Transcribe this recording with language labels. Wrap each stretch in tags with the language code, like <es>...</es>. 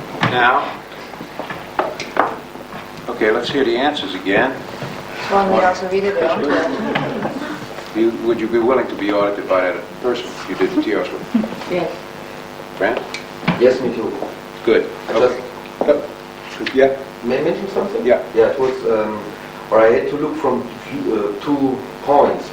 <en>Now, okay, let's hear the answers again.</en> <de>Wollen wir also wieder die Antworten?</de> <en>Would you be willing to be audited by that person you did the TRs with? Yes. Grant? Yes, me too. Good. Just Yeah? may I mention something? Yeah. Yeah, it was, or I had to look from 2 points.</en>